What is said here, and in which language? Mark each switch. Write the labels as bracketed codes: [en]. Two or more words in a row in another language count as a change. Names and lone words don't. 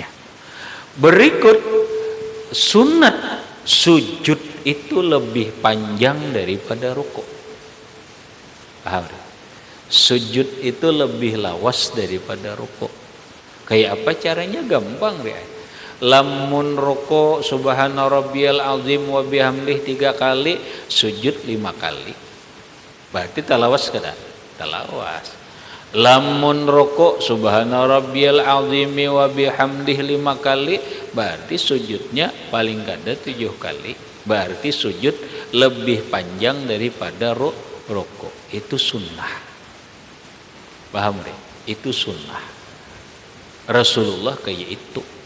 [id] Berikut, sunat sujud itu lebih panjang daripada ruku'. Paham? Sujud itu lebih lawas daripada ruku'. [bjn] Kayak apa caranya? Gampang ya. Lamun ruku [ar] سبحان ربي العظيم وبحمده [bjn] 3 kali, sujud 5 kali. Berarti talawas kada? Talawas. Lamun ruku [ar] سبحان ربي العظيم وبحمده [bjn] 5 kali, berarti sujudnya paling kada 7 kali. [id] Berarti sujud lebih panjang daripada ruku. Itu sunnah. Paham deh? Itu sunnah. Rasulullah kayak itu.